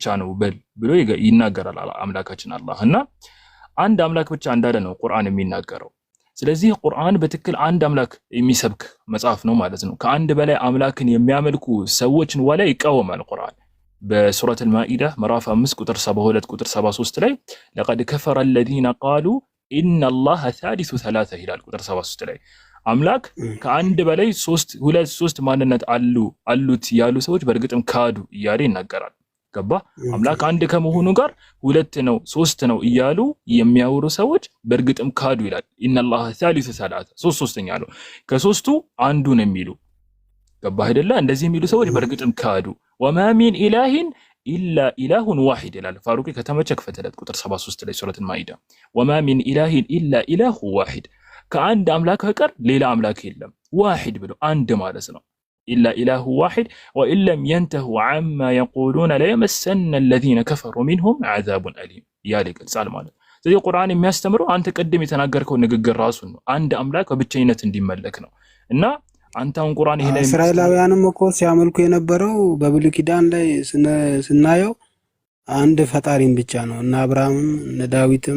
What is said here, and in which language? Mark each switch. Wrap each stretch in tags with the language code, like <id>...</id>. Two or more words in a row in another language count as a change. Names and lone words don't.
<am>ነው በል ብሎ ይናገራል አምላካችን አላህ። እና አንድ አምላክ ብቻ እንዳለ ነው ቁርአን የሚናገረው። ስለዚህ ቁርአን በትክክል አንድ አምላክ የሚሰብክ መጽሐፍ ነው ማለት ነው። ከአንድ በላይ አምላክን የሚያመልኩ ሰዎችን ወላ ይቃወማል ቁርአን። በሱረት አልማኢዳ ምዕራፍ 5 ቁጥር 72 ቁጥር 73 ላይ</am> <ar>لقد كفر الذين قالوا ان الله ثالث ثلاثه</ar> <am>ይላል ቁጥር 73 ላይ አምላክ ከአንድ በላይ ሶስት ማንነት አሉት ያሉ ሰዎች በእርግጥም ካዱ እያለ ይናገራል። ገባ? አምላክ አንድ ከመሆኑ ጋር ሁለት ነው ሶስት ነው እያሉ የሚያወሩ ሰዎች በእርግጥም ካዱ ይላል።</am> <ar>ان الله ثالث ثلاثه</ar> <am>ሶስተኛ ነው ከሶስቱ አንዱ ነው የሚሉ ገባ አይደለ? እንደዚህ የሚሉ ሰዎች በእርግጥም ካዱ።</am> <ar>وما من إله إلا إله واحد</ar> <am>ይላል። ፋሩቂ ከተመቸ ክፈተለት ቁጥር 73 ላይ ሱረቱል ማኢዳ</am> <ar>وما من إله إلا إله واحد</ar> <am>ከአንድ አምላክ በቀር ሌላ አምላክ የለም። ዋሂድ ብሎ አንድ ማለት ነው።</am> <ar>إلا إله واحد وإن لم ينتهوا عما يقولون ليمسن الذين كفروا منهم عذاب أليم</ar> <am>ያለ ይገልጻል ማለት። ስለዚህ ቁርአን የሚያስተምረው አንተ ቅድም የተናገርከው ንግግር ራሱ ነው። አንድ አምላክ በብቸኝነት እንዲመለክ ነው። እና አንተውን ቁርአን ይሄ ላይ እስራኤላውያንም እኮ ሲያመልኩ የነበረው በብሉይ ኪዳን ላይ ስናየው አንድ ፈጣሪን ብቻ ነው። እና አብርሃምም እነ ዳዊትም</am>